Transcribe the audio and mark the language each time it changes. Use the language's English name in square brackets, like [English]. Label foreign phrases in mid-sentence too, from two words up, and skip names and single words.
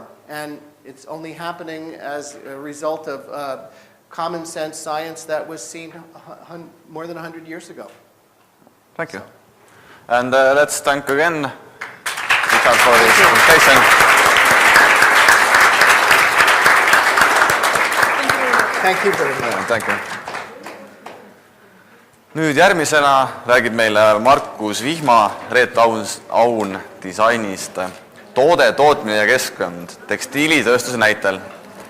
[English] And it's only happening as a result of common sense science that was seen more than 100 years ago. Thank you. And let's thank again Richard for his presentation. Thank you very much. Thank you. [Estonian] Nüüd järgmisena räägib meile Markus Vihma Reet Aun disainist toode, tootmine ja keskkond tekstiilitööstuse näitel.